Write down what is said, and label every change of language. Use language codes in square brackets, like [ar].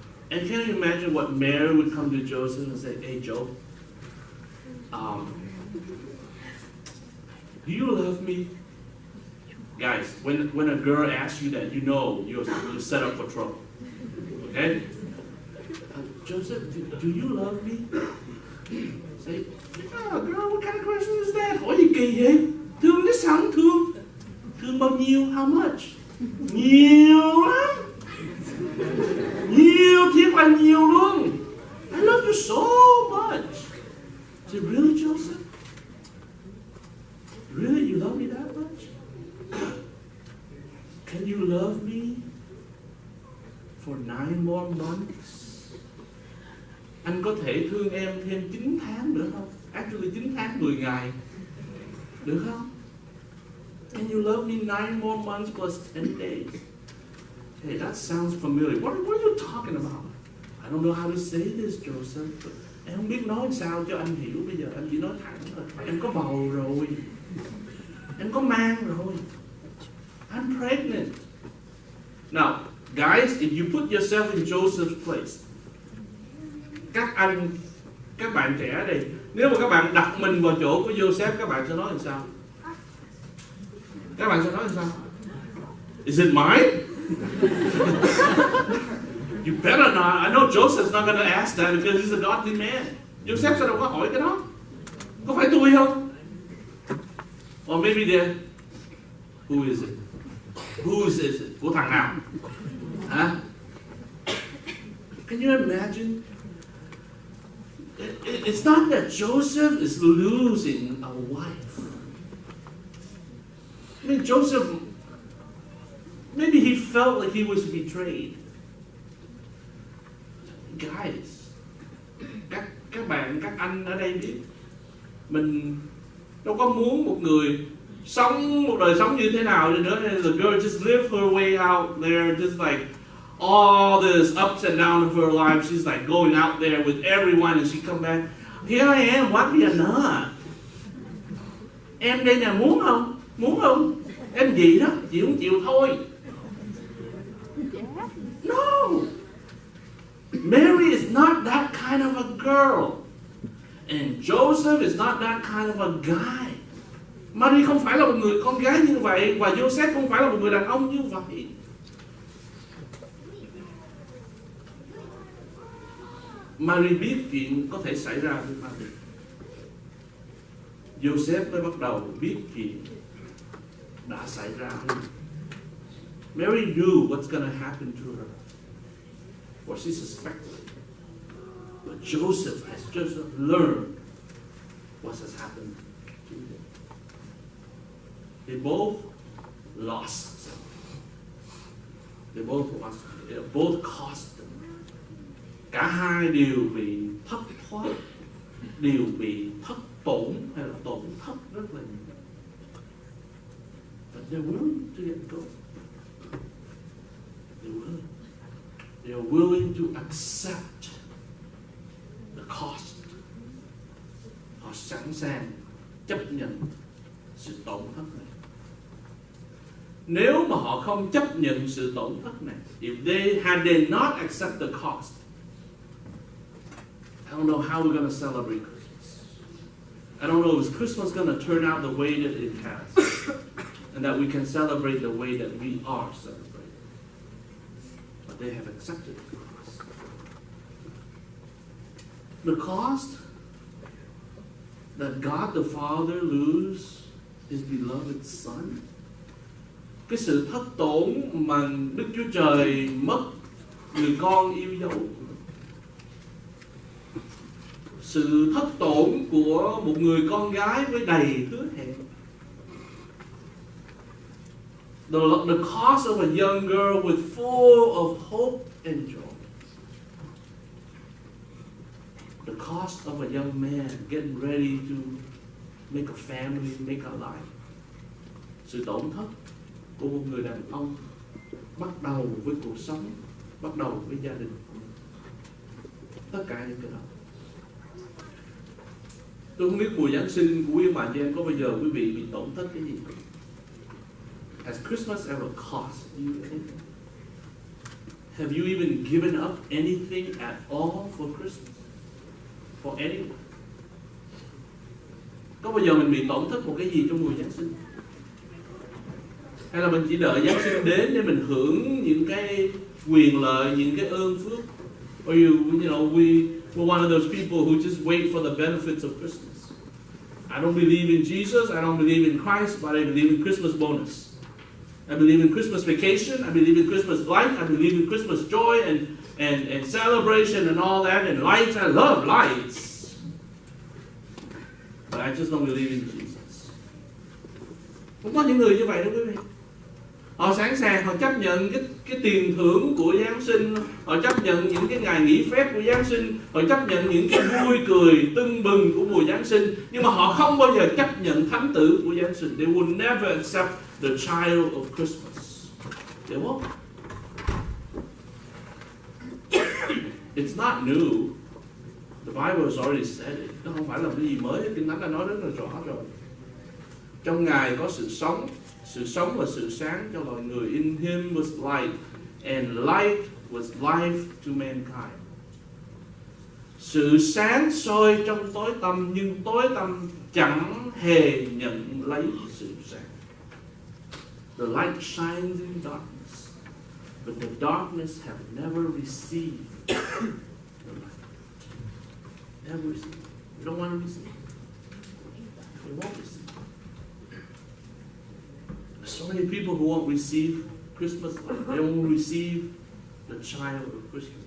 [en] And can you imagine what Mary would come to Joseph and say, hey, Joe, do you love me? Guys, when a girl asks you that, you know you're set up for trouble. Okay? Joseph, do you love me? Say, oh, girl, what kind of question is that? [vi] Ủa gì kỳ vậy? Thương cái sao không thương? Thương bao nhiêu? [en] How much? [vi] Nhiều lắm. Nhiều, thiệt là nhiều luôn. [en] I love you so much. I said, really, Joseph? Really, you love me that much? Can you love me for 9 more months? [vi] Anh có thể thương em thêm 9 tháng nữa không? [en] Actually [vi] 9 tháng 10 ngày. Được không? [en] Can you love me 9 more months plus 10 days? Hey, that sounds familiar. What are you talking about? I don't know how to say this, Joseph. [vi] But em không biết nói sao cho anh hiểu bây giờ. Anh chỉ nói thẳng thôi. Em có bầu rồi. Em có mang rồi. [en] I'm pregnant. Now, guys, if you put yourself in Joseph's place, [vi] các bạn trẻ đây, nếu mà các bạn đặt mình vào chỗ của Joseph, các bạn sẽ nói làm sao? Các bạn sẽ nói làm sao? [en] Is it mine? You better not. I know Joseph's not going to ask that because he's a godly man. [vi] Joseph sẽ đâu có hỏi cái đó. Có phải tôi không? [en] Or maybe they're, who is it? Whose is it? [vi] Của thằng nào? [en] Huh? Can you imagine? It's not that Joseph is losing a wife. I mean, Joseph, maybe he felt like he was betrayed. [vi] Guys, các bạn, các anh ở đây biết, mình đâu có muốn một người sống một đời sống như thế nào nữa. [en] The girl just live her way out there, just like all this ups and downs of her life. She's like going out there with everyone, and she come back. Here I am, what me a nut? [vi] Em đây nè, muốn không? Muốn không? Em gì đó, chịu không chịu thôi. [en] No, Mary is not that kind of a girl. And Joseph is not that kind of a guy. [vi] Mary không phải là một người con gái như vậy, và Joseph không phải là một người đàn ông như vậy. Mary biết chuyện có thể xảy ra với Mary. Joseph mới bắt đầu biết chuyện đã xảy ra. [en] Mary knew what's going to happen to her, or she suspected. But Joseph has just learned what has happened to him. They both lost. They both cost them. [vi] Cả hai đều bị thất thoát, đều bị thất tổn hay là tổn thất rất là nhiều. [en] But they're willing to let go. They're willing to accept the cost. [vi] Họ sẵn sàng chấp nhận sự tổn thất này. Nếu mà họ không chấp nhận sự tổn thất này, [en] had they not accept the cost, I don't know how we're going to celebrate Christmas. I don't know if Christmas going to turn out the way that it has, and that we can celebrate the way that we are celebrating. But they have accepted the cost. The cost that God the Father lose His beloved Son. [vi] Cái sự thất tổn mà Đức Chúa Trời mất người con yêu dấu. Sự thất tổn của một người con gái với đầy hứa hẹn. The cost of a young girl with full of hope and joy. The cost of a young man getting ready to make a family, make a life. Sự tổn thất của một người đàn ông bắt đầu với cuộc sống, bắt đầu với gia đình. Tất cả những cái đó. Tôi không biết mùa Giáng sinh của quý ông bà chị em có bao giờ quý vị bị tổn thất cái gì? [en] Has Christmas ever cost you anything? Have you even given up anything at all for Christmas? For anyone? [vi] Có bao giờ mình bị tổn thất một cái gì trong mùa Giáng sinh? Hay là mình chỉ đợi Giáng sinh đến để mình hưởng những cái quyền lợi, những cái ơn phước? [en] Or we're one of those people who just wait for the benefits of Christmas. I don't believe in Jesus, I don't believe in Christ, but I believe in Christmas bonus. I believe in Christmas vacation, I believe in Christmas light, I believe in Christmas joy and celebration and all that, and lights. I love lights. But I just don't believe in Jesus. [vi] Cũng có những người như vậy đó quý vị. Họ sẵn sàng, họ chấp nhận cái tiền thưởng của Giáng sinh, họ chấp nhận những cái ngày nghỉ phép của Giáng sinh, họ chấp nhận những cái vui cười tưng bừng của mùa Giáng sinh, nhưng mà họ không bao giờ chấp nhận thánh tử của Giáng sinh. [en] They will never accept the child of Christmas. They won't. It's not new. The Bible has already said it. [vi] Nó không phải là cái gì mới, Kinh Thánh đã nói rất là rõ rồi. Trong Ngài có sự sống và sự sáng cho loài người. [en] In Him was light, and light was life to mankind. [vi] Sự sáng soi trong tối tăm, nhưng tối tăm chẳng hề nhận lấy sự sáng. [en] The light shines in darkness, but the darkness have never received the light. Never received. You don't want to receive. You won't receive. So many people who won't receive Christmas light. They won't receive the child of Christmas.